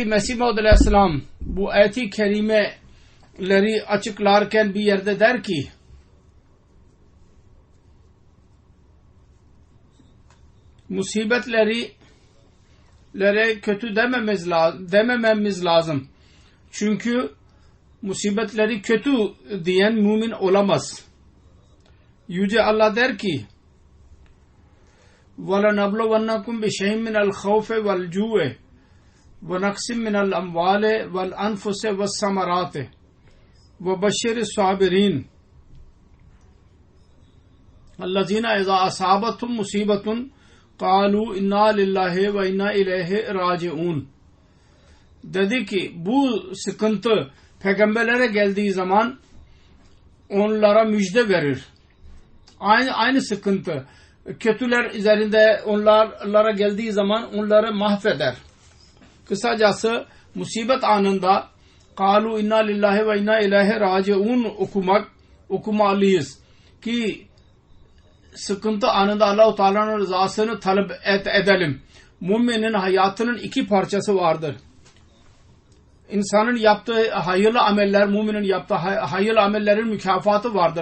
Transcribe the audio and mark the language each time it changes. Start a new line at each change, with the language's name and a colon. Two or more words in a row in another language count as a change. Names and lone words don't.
Turkish: Mesih Maud Aleyhisselam bu ayet-i kerimeleri açıklarken bir yerde der ki musibetlere kötü demememiz lazım. Çünkü musibetleri kötü diyen mümin olamaz. Yüce Allah der ki
Arabic: وَلَنَبْلُوَنَّكُمْ بِشَيْءٍ مِنَ الْخَوْفِ وَالْجُوعِ وَنَقْصٍ مِنَ الْأَمْوَالِ وَالْأَنْفُسِ وَالثَّمَرَاتِ وَبَشِّرِ الصَّابِرِينَ الَّذِينَ إِذَا أَصَابَتْهُمْ مُصِيبَةٌ قَالُوا اِنَّا لِلّٰهِ وَاِنَّا اِلَيْهِ رَاجِعُونَ.
Turkish: Dedi ki bu sıkıntı peygamberlere geldiği zaman onlara müjde verir. Aynı sıkıntı kötüler üzerinde onlara geldiği zaman onları mahveder. Kısacası musibet anında
Arabic: قَالُوا اِنَّا لِلّٰهِ وَاِنَّا اِلَيْهِ رَاجِعُونَ
Turkish: okumalıyız ki sıkıntı anında Allah-u Teala'nın rızasını talep edelim. Müminin hayatının iki parçası vardır. İnsanın yaptığı hayırlı ameller, müminin yaptığı hayırlı amellerin mükafatı vardır.